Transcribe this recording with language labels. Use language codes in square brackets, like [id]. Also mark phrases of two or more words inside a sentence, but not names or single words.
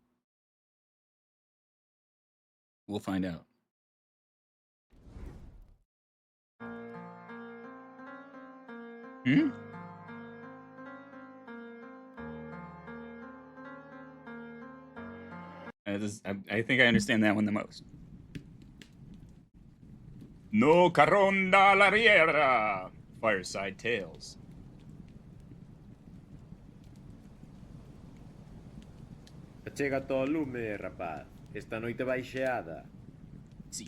[en] We'll find out. I think I understand that one the most. [gl] No Caronda la Riera. Fireside Tales. Achégate ao lume, rapaz. Esta noite vai xeada. Si.